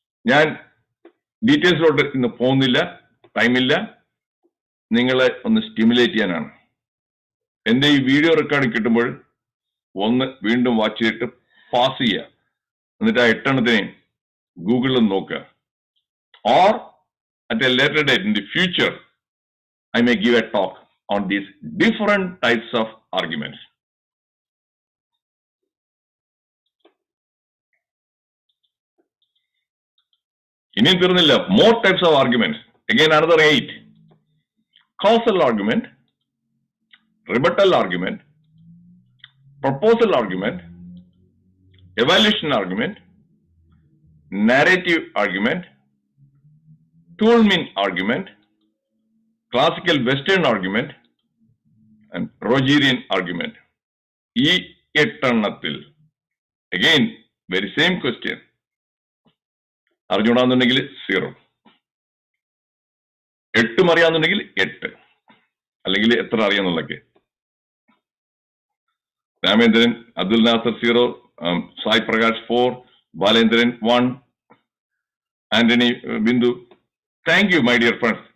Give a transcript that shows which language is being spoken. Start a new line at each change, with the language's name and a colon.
Malayalam: ഞാൻ ഡീറ്റെയിൽസിലോട്ട് ഇന്ന് പോകുന്നില്ല, ടൈമില്ല. നിങ്ങളെ ഒന്ന് സ്റ്റിമുലേറ്റ് ചെയ്യാനാണ്. എൻ്റെ ഈ വീഡിയോ റെക്കോർഡിംഗ് കിട്ടുമ്പോൾ ഒന്ന് വീണ്ടും വാച്ച് ചെയ്തിട്ട് പാസ് ചെയ്യുക. എന്നിട്ട് ആ 8 ഗൂഗിളിൽ നോക്കുക.
English: Or at a later date in the future I may give a talk on these different types of arguments.
Malayalam: ഇനിയും തീർന്നില്ല.
English: More types of arguments. Again, another 8. Causal argument, rebuttal argument, proposal argument, evaluation argument, narrative argument, Toulmin argument, classical Western argument, and Rogerian argument. ഈ 8 again very same question.
Malayalam: അറിഞ്ഞൂടാന്നുണ്ടെങ്കിൽ 0. 8 അറിയാന്നുണ്ടെങ്കിൽ 8, അല്ലെങ്കിൽ എത്ര അറിയാന്നുള്ളൊക്കെ. Ramendran, Abdul Nasar 0, Sai Prakash 4, Balendran 1, Antony, Bindu.
English: Thank you my dear friends.